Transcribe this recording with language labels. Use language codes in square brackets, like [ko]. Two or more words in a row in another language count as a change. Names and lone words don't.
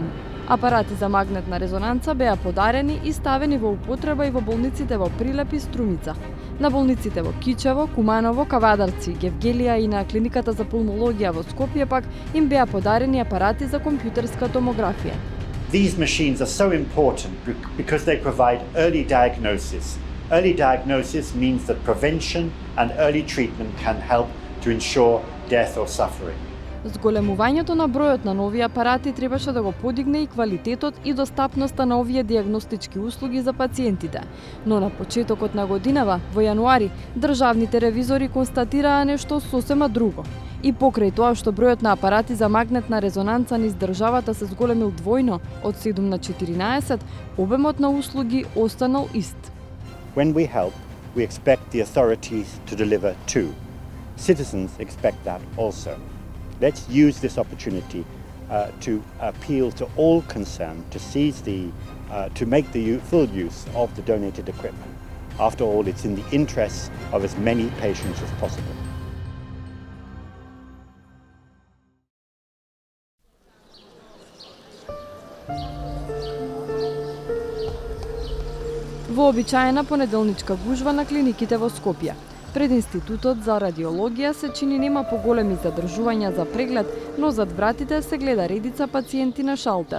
[mk] Апарати за магнетна резонанца беа подарени и ставени во употреба и во болниците во Прилеп и Струмица. На болниците во Кичево, Куманово, Кавадарци, Гевгелија и на клиниката за пулмологија во Скопје пак им беа подарени апарати за компјутерска томографија. [en] These machines are so important because they provide early diagnosis. Early diagnosis means that prevention and early treatment can help to ensure death or suffering. [mk] Зголемувањето на бројот на нови апарати требаше да го подигне и квалитетот и достапноста на овие дијагностички услуги за пациентите. Но на почетокот на годинава, во јануари, државните ревизори констатираа нешто сосема друго. И покрај тоа што бројот на апарати за магнетна резонанца низ државата се зголемил двојно, од 7 на 14, обемот на услуги останал ист. [en] When we help, we expect the authorities to deliver too. Citizens expect that also. Let's use this opportunity to appeal to all concerned to to make the full use of the donated equipment. After all, it's in the interests of as many patients as possible. [mk] Вообичаена понеделничка гужва на клиниките во Скопје. Пред Институтот за радиологија се чини нема поголеми задржувања за преглед, но зад вратите се гледа редица пациенти на шалтер.